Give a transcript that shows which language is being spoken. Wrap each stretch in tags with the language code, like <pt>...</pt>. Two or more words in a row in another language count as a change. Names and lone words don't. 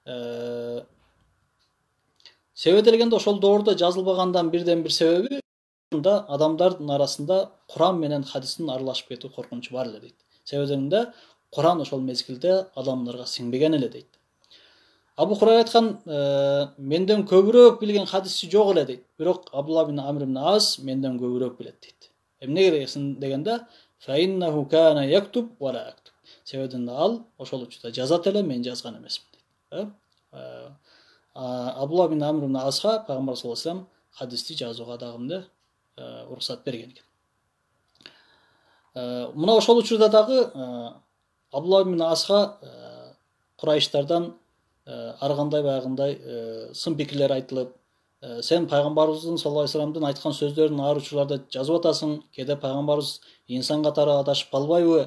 <ky>Себеби дегенде ошол доордо жазылбагандан бирден бир себеби да адамдардын арасында Куран менен хадистин аралашып кетүү коркунучу бар эле дейт. Себеби дегенде Куран ошол мезгилде адамдарга сиңбеген эле дейт. Абу Хурайра айткан, менден көбүрөөк билген хадисчи жок эле дейт. Бирок Абдулла ибн Амр ибн Ас менден көбүрөөк билет дейт. Эмнеге дегенде,</ky> <ar>فإنه كان يكتب ولا أكتب.</ar> <ky>Себебинде ал ошол учурда жазат эле, мен жазган эмесмин дейт. Абдулла ибн Амр ибн Асга пайгамбар</ky> <ar>صلى الله عليه وسلم</ar> <ky>хадисти жазууга дагы уруксат берген экен. Мына ошол учурда дагы Абдулла ибн Асга Курайштардан ар кандай баягындай сын пикирлер айтылып, сен пайгамбарыбыздын</ky> <ar>صلى الله عليه وسلم</ar> <ky>айткан сөздөрүн ар учурларда жазып атасың, кээде пайгамбарыбыз инсан катары адашып калбайбы?</ky>